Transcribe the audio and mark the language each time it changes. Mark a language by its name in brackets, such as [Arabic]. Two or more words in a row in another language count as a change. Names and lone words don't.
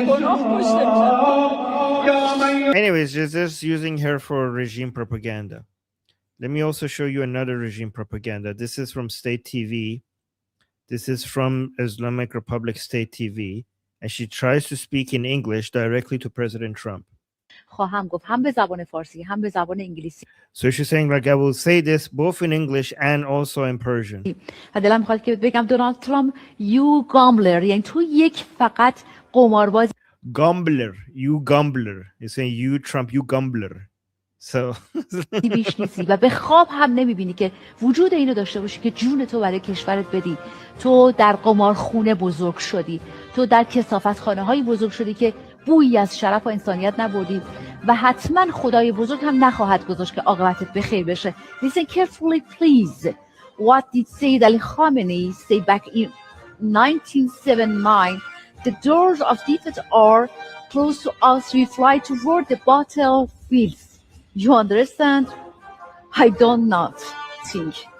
[English] Anyways, just using her for regime propaganda. Let me also show you another regime propaganda. This is from state TV. This is from Islamic Republic state TV. And she tries to speak in English directly to President Trump. [Persian] خواهم گفت هم به زبان فارسی هم به زبان انگلیسی. [English] So she's saying like I will say this both in English and also in Persian. [Persian] و دلم میخواد که بگم دونالد ترامپ [English] you gambler، [Persian] یعنی تو یک فقط قمارباز. [English] Gambler, you gambler. You're saying you Trump, you gambler. So [Persian] بیش نیستی و به خواب هم نمیبینی که وجود اینو داشته باشی که جون تو برای کشورت بدی. تو در قمارخونه بزرگ شدی، تو در کثافتخانه های بزرگ شدی که بویی از شرف و انسانیت نبردی و حتما خدای بزرگ هم نخواهد گذاشت که عاقبتت بخیر بشه. [English] Listen carefully please. What did Sayyid Ali Khamenei say back in 1979? The doors of defeat are close to us. We fly toward the battlefields. You understand? I don't not think.